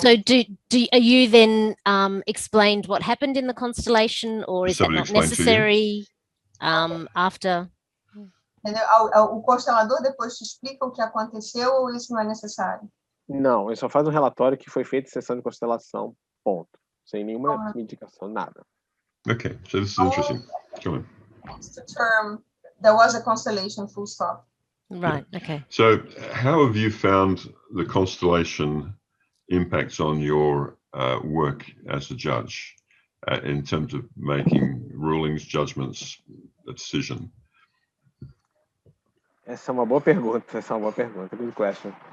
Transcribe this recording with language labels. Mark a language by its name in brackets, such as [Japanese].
[English] So are you then explained what happened in the constellation, or is that not necessary after? [Portuguese] O constelador depois te explica o que aconteceu, ou isso não é necessário? Não, ele só faz um relatório que foi feito em sessão de constelação, ponto. Sem nenhuma indicação, nada. [English] Okay, so this is interesting. Go on. It's the term, there was a constellation, full stop. Right, okay. So how have you found the constellation impacts on your work as a judge in terms of making rulings, judgments, a decision? [Portuguese] Essa é uma boa pergunta, [English] Good question.